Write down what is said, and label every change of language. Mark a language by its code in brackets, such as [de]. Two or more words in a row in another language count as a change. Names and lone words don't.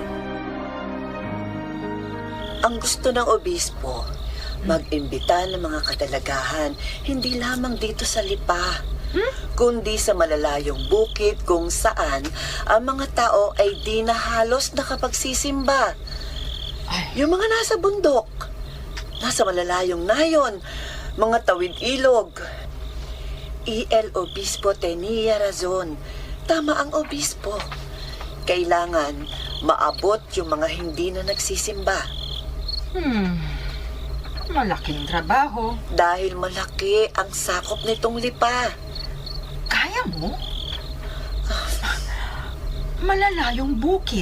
[tl] Ang gusto ng obispo, mag-imbita ng mga kadalagahan, hindi lamang dito sa Lipa, kundi sa malalayong bukid kung saan ang mga tao ay di na halos nakapagsisimba. Yung mga nasa bundok, nasa malalayong nayon, mga tawid ilog. [es] El Obispo tenía razón. [tl] Tama ang obispo. Kailangan maabot yung mga hindi na nagsisimba. Malaking trabaho. Dahil malaki ang sakop nitong Lipa. Kaya mo? Malalayong bukid.